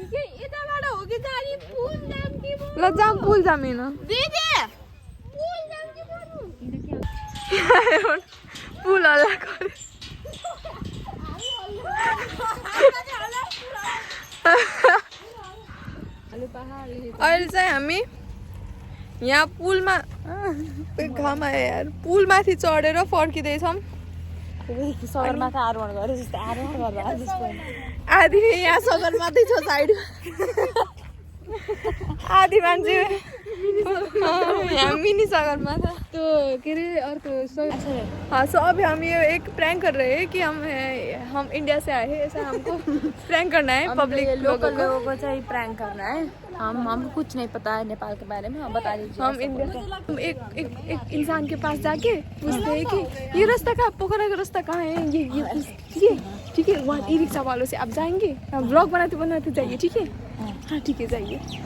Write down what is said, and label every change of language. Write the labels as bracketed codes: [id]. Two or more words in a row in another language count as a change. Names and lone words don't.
[ne] ल जाम पुल जाम हिँड पुल हल्ला गरे अहिले चाहिँ हामी यहाँ पुलमा घाम आयो यार पुलमाथि चढेर फर्किँदैछौँ। सगरमाथा आरोहण गरे जस्तो आरोहण गर्दा आधी यहाँ सगरमाथि छ साइडमा आधी मान्छे यहाँ मिनी सगरमाथा तो के अरे अर्को हाँ [hi] सो अभी हम ये एक प्रैंक कर रहे हैं कि हम इंडिया से आए हैं ऐसा हमको प्रैंक करना है पब्लिक लोकल लोगों को चाहिए प्रैंक करना है। हमको कुछ नहीं पता है नेपाल के बारे में हम बता दीजिए। हम इंडिया से हम एक इंसान के पास जाके पूछते हैं कि ये रास्ता कहाँ पोखरा का रास्ता कहाँ है ये ठीक है वहाँ ई रिक्शा वालों से आप जाएंगे ब्लॉग बनाते बनाते जाइए ठीक है हाँ ठीक है जाइए